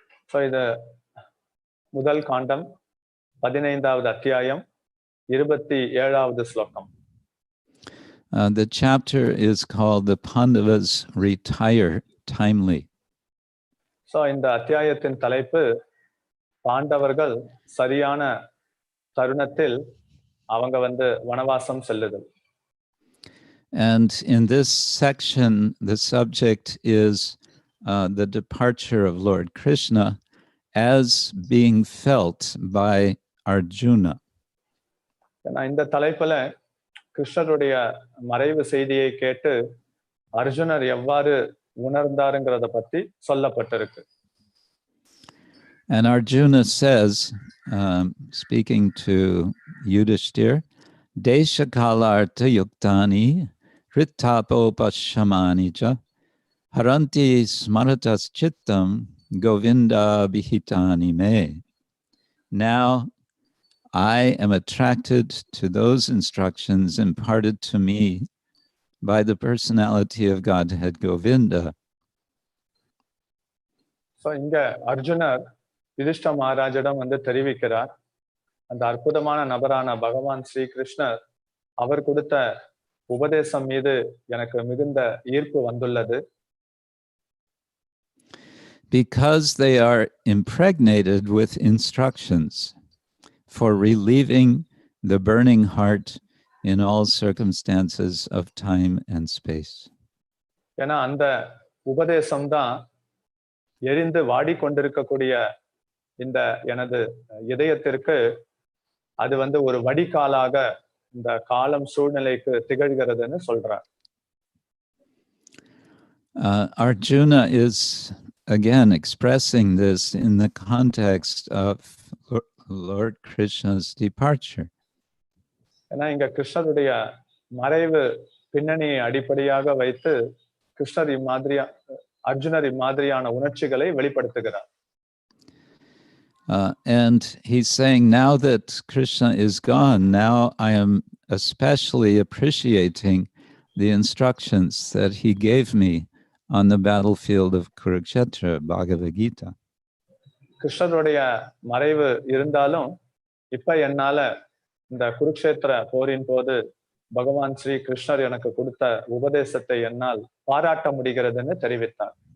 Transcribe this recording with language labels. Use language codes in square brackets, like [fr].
[ta] So இது முதல் காண்டம் 15வது அத்தியாயம் 27வது ஸ்லோகம். [en] The chapter is called The Pandavas Retire Timely. [ta] So இந்த அத்தியாயத்தின் தலைப்பு பாண்டவர்கள் சரியான தருணத்தில் அவங்க வனவாசம் செல்லுதல். [en] And in this section, the subject is the departure of Lord Krishna as being felt by Arjuna. [ta] இந்த தலைப்புல கிருஷ்ணருடைய மறைவு செய்தியை கேட்டு அர்ஜுனர் எவ்வாறு உணர்ந்தாருங்கிறத பத்தி சொல்லப்பட்டிருக்கு. [en] And Arjuna says, speaking to Yudhishthir, [sa] Desha kalartha yuktani ritapopashamanija haranti smaratas chittam govinda bihitani me. [en] Now I am attracted to those instructions imparted to me by the personality of Godhead Govinda. [ta] So இங்க அர்ஜுனர் யுதிஷ்ட மகாராஜிடம் தெரிவிக்கிறார், அந்த அற்புதமான நபரான பகவான் ஸ்ரீ கிருஷ்ணர் அவர் கொடுத்த உபதேசம் மீது எனக்கு மிகுந்த ஈர்ப்பு வந்துள்ளது. [en] Because they are impregnated with instructions for relieving the burning heart in all circumstances of time and space. [ta] ஏன்னா அந்த உபதேசம் தான் எரிந்து வாடிக்கொண்டிருக்கக்கூடிய இந்த எனது இதயத்திற்கு அது ஒரு வடிகாலாக இந்த காலம் சூழ்நிலைக்கு திகழ்கிறதுன்னு சொல்றார். [en] Arjuna is again expressing this in the context of Lord Krishna's departure. [ta] ஏன்னா இங்க கிருஷ்ணருடைய மறைவு பின்னணியை அடிப்படையாக வைத்து கிருஷ்ணர் அர்ஜுனர் இம்மாதிரியான உணர்ச்சிகளை வெளிப்படுத்துகிறார். [en] And he's saying, now that Krishna is gone, now I am especially appreciating the instructions that he gave me on the battlefield of Kurukshetra, Bhagavad Gita. [ta] கிருஷ்ணருடைய மறைவு இருந்தாலும் இப்ப என்னால இந்த குருக்ஷேத்திர போரின் போது பகவான் ஸ்ரீ கிருஷ்ணர் எனக்கு கொடுத்த உபதேசத்தை என்னால் பாராட்ட முடிகிறதுன்னு தெரிவித்தார்.